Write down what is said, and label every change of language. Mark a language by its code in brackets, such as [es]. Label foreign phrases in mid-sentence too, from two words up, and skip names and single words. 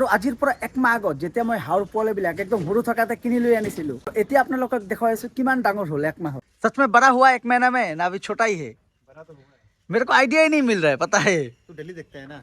[as] আজিৰ পৰা একমাহ আগত যেতিয়া মই হাঁহৰ পোৱালিবিলাক একদম সৰু থকাতে কিনি লৈ আনিছিলো, এতিয়া আপোনালোকক দেখুৱাই আছো কিমান ডাঙৰ হ'ল একমাহত। [hi] सच में बड़ा हुआ एक महीना में ना अभी छोटा ही है? बड़ा तो हुआ है। मेरे को आइडिया ही नहीं मिल रहा है, पता है तू डेली देखता है ना।